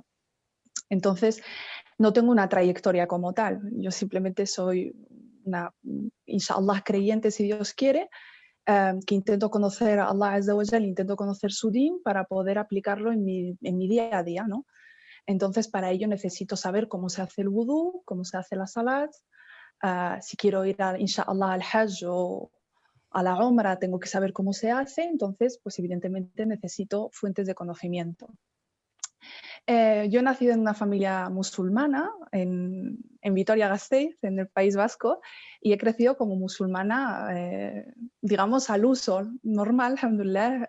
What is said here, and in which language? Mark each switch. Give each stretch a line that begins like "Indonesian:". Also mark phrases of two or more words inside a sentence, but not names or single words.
Spanish: Entonces, no tengo una trayectoria como tal, yo simplemente soy una, inshallah, creyente si Dios quiere, que intento conocer a
Arabic: الله عز وجل,
Spanish: intento conocer su din para poder aplicarlo en mi día a día, ¿no? Entonces, para ello necesito saber cómo se hace el wudú, cómo se hace la salat. Si quiero ir, inshallah, al hajj o a la umra, tengo que saber cómo se hace. Entonces, pues evidentemente necesito fuentes de conocimiento. Yo he nacido en una familia musulmana en Vitoria-Gasteiz, en el País Vasco, y he crecido como musulmana, digamos, al uso normal, alhamdulillah.